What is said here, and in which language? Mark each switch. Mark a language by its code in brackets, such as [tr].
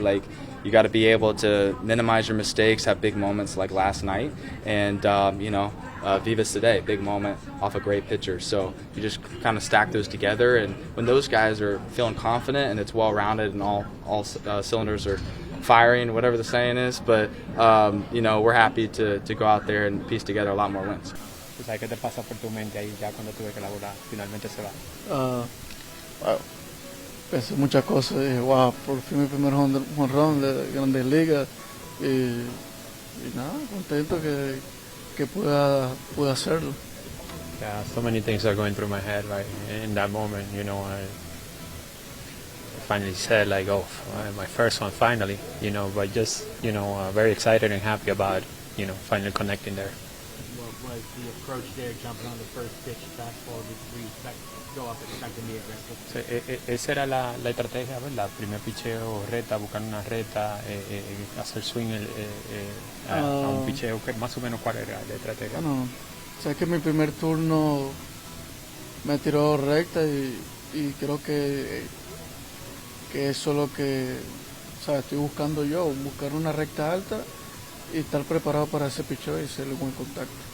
[en] Like, you got to be able to minimize your mistakes, have big moments like last night, and Vivas today, big moment off a great pitcher. So you just kind of stack those together, and when those guys are feeling confident and it's well-rounded and all cylinders are firing, whatever the saying is, but we're happy to go out there and piece together a lot more wins. [es] ¿Qué te pasa por tu mente ahí ya cuando tuve que laburar? Finalmente se va. Pensé muchas cosas. Dije, wow, por fin mi primer jonrón de Grandes Ligas. Y nada, contento que pueda hacerlo. [en] Yeah, so many things are going through my head right in that moment. I finally said like, oh, my first one finally. But just very excited and happy about finally connecting there. Was the approach there, jumping on the first pitch, fastball, did we go up expecting the aggressive? [es] Esa era la estrategia, ¿verdad? Primer picheo, reta, buscar una reta, hacer swing a un picheo. Más o menos, ¿cuál era la estrategia? Bueno, sé que mi primer turno me tiró recta y creo que eso es lo que estoy buscando yo, buscar una recta alta y estar preparado para ese picheo y hacerle buen contacto.